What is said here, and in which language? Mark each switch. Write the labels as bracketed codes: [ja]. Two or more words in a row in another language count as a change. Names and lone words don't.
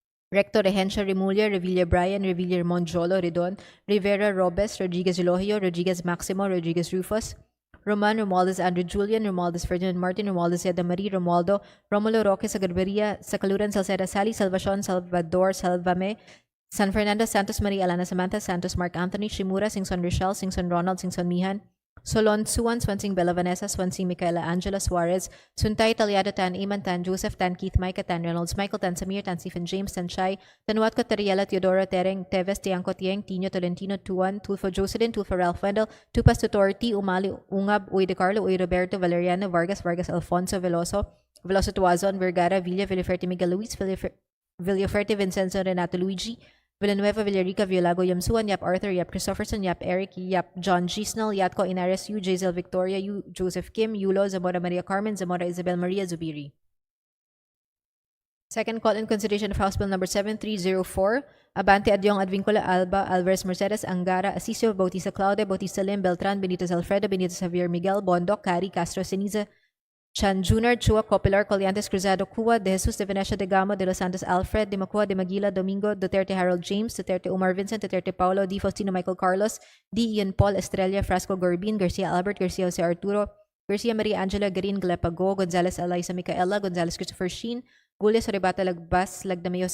[en] Recto Regencia Remulla, Revilla Brian, Revilla Monjolo, Redon, Rivera Robes, Rodriguez Elohio, Rodriguez Maximo, Rodriguez Rufus, Roman, Romualdez Andrew Julian, Romualdez Ferdinand Martin, Romualdez Yeda Marie, Romualdo, Romulo Roque Sagarberia, Sakaluran Salceda Sally, Salvacion, Salvador Salvame, San Fernando, Santos Maria Alana Samantha, Santos Mark Anthony, Shimura, Singson Rochelle, Singson Ronald, Singson Mihan, Solon Suwan, Swansing Bella Vanessa, Swansing Micaela Angela Suarez, Suntay Talyado Tan Iman Tan Joseph Tan Keith Micah Tan Reynolds Michael Tan Samir Tan Stephen James Tan Shai Tan Watko Teriela Teodora Tereng Teves Tiangco Tieng Tino Tolentino Tuan Tulfo Jocelyn Tulfo Ralph Wendell Tupas Tutor T Umali Ungab Uy De Carlo Uy Roberto Valeriano Vargas Vargas Alfonso Veloso Veloso Tuazon Vergara Villa Villaferte Miguel Luis Villaferte Vincenzo Renato Luigi Villanueva, Villarica, Villago, Yamsuan, Yap Arthur, Yap Christopherson, Yap Eric, Yap John Gisnell, Yatko Inares, U, Jazel Victoria, U, Joseph Kim, Yulo, Zamora Maria Carmen, Zamora Isabel Maria Zubiri. Second call in consideration of House Bill number 7304, Abante Adyong Advincula Alba, Alvarez Mercedes, Angara, Asisio, Bautista Claude, Bautista Lim, Beltran, Benitez Alfredo, Benitez Javier Miguel, Bondoc, Cari, Castro Ceniza, Chan Jr., Chua, Copilar, Colliantes, Cruzado, Cua, De Jesus, De Venecia, De Gamo, De Los Santos, Alfred, De Macua, De Maguila, Domingo, Duterte, Harold James, Duterte, Omar Vincent, Duterte, Paulo, D. Faustino, Michael Carlos, D. Ian Paul, Estrella, Frasco, Gorbin, Garcia Albert, Garcia Jose Arturo, Garcia Maria Angela, Garin, Galepago, Gonzales, Eliza Micaela, Gonzales, Christopher Sheen, Gulia, Soribata, Lagbas, Lagdameo, Jose